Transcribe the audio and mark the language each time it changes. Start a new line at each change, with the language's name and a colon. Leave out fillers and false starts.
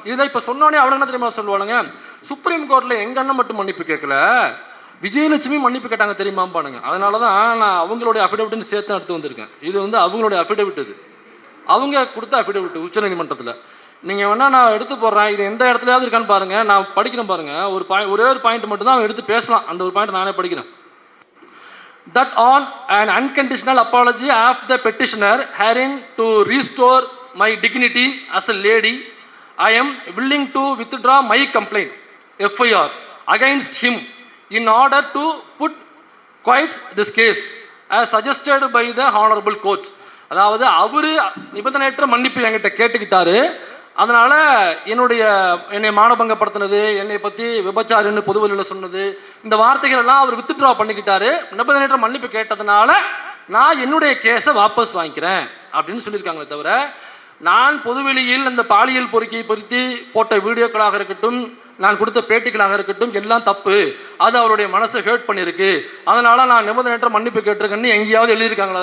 Tamil: இதை இப்போ சொன்னோடனே அவனுங்க என்ன தெரியுமா சொல்லுவானுங்க, சுப்ரீம் கோர்ட்டில் எங்க அண்ணன் மட்டும் மன்னிப்பு கேட்கல, விஜயலட்சுமி மன்னிப்பு கேட்டாங்க தெரியுமாப்பானுங்க. அதனால தான் நான் அவங்களுடைய அஃபிடவிட்னு சேர்த்து எடுத்து வந்திருக்கேன். இது வந்து அவங்களுடைய அஃபிடவிட், இது அவங்க கொடுத்த அஃபிடவிட் உச்சநீதிமன்றத்தில். நீங்கள் வேணால் நான் எடுத்து போடுறேன், இது எந்த இடத்துலையாவது இருக்கான்னு பாருங்கள், நான் படிக்கிறேன் பாருங்கள். ஒரே ஒரு பாயிண்ட் மட்டும் தான் அவன் எடுத்து பேசலாம், அந்த ஒரு பாயிண்ட் நானே படிக்கிறேன்.
English: That on an unconditional apology of the petitioner herein to restore my dignity as a lady, I am willing to withdraw my complaint FIR against him in order to put quiet this case as suggested by the honorable court.
Tamil: அதாவது அவரு நிபந்தனையற்ற மன்னிப்பு என்கிட்ட கேட்டுக்கிட்டாரு, அதனால என்னை மானபங்கப்படுத்தினது, என்னை பற்றி விபச்சாரின்னு பொதுவெளியில் சொன்னது, இந்த வார்த்தைகள் எல்லாம் அவர் வித்ட்ரா பண்ணிக்கிட்டாரு. நிபந்தனையற்ற மன்னிப்பு கேட்டதுனால நான் என்னுடைய கேஸை வாபஸ் வாங்கிக்கிறேன் அப்படின்னு சொல்லியிருக்காங்களே தவிர, நான் பொதுவெளியில் அந்த பாலியல் பொறுக்கி பொருத்தி போட்ட வீடியோக்களாக இருக்கட்டும், நான் கொடுத்த பேட்டிகளாக இருக்கட்டும், எல்லாம் தப்பு, அது அவருடைய மனசை ஹேர்ட் பண்ணியிருக்கு, அதனால நான் நிபந்தனையற்ற மன்னிப்பு கேட்டிருக்கேன்னு எங்கேயாவது எழுதியிருக்காங்களா?